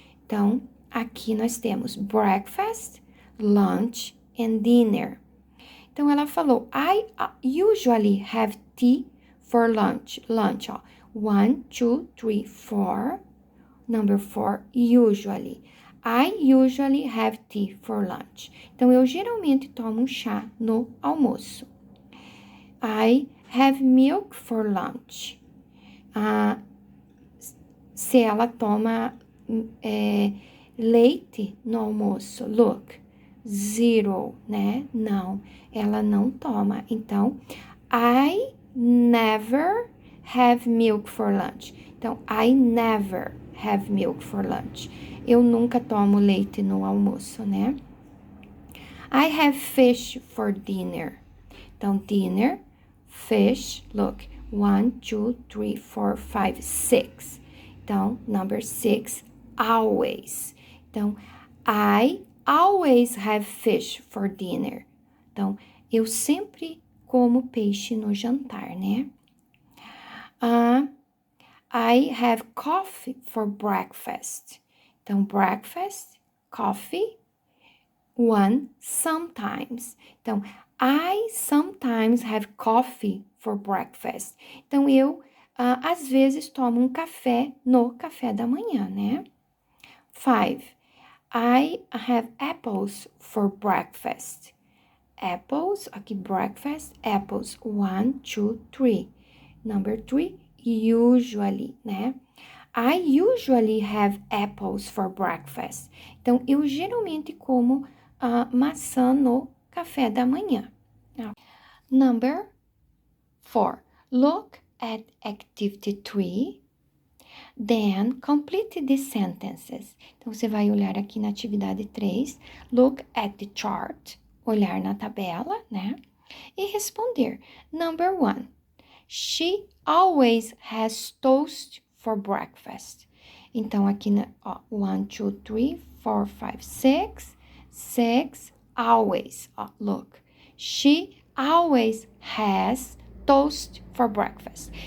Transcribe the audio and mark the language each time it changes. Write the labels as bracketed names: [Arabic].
[Portuguese] Então, aqui nós temos [English] breakfast, lunch and dinner. [Portuguese] Então, ela falou, [English] I usually have tea for lunch. Lunch, ó. 1, 2, 3, 4. Number 4, usually. I usually have tea for lunch. [Portuguese] Então, eu geralmente tomo um chá no almoço. [English] I have milk for lunch. [Portuguese] Se ela toma leite no almoço. Look, zero, né? Não, ela não toma. [English] Então, I never have milk for lunch. Então, I never have milk for lunch. [Portuguese] Eu nunca tomo leite no almoço, né? [English] I have fish for dinner. Então, dinner, fish, look. 1, 2, 3, 4, 5, 6. Então, number 6, always. Então, I always have fish for dinner. [Portuguese] Então, eu sempre como peixe no jantar, né? [English] I have coffee for breakfast. Então, breakfast, coffee, 1, sometimes. Então, I sometimes have coffee for breakfast. [Portuguese] Então, eu, às vezes, tomo um café no café da manhã, né? [English] 5, I have apples for breakfast. Apples, aqui breakfast, apples, 1, 2, 3. Number 3, usually, né? I usually have apples for breakfast. [Portuguese] Então, eu geralmente como maçã no café da manhã. [English] Number 4, look at activity 3. Then, complete the sentences. [Portuguese] Então, você vai olhar aqui na atividade 3, [English] look at the chart, [Portuguese] olhar na tabela, né? E responder. [English] Number 1, she always has toast for breakfast. [Portuguese] Então, aqui, 1, 2, 3, 4, 5, 6, 6, always. [English] Look, she always has toast for breakfast.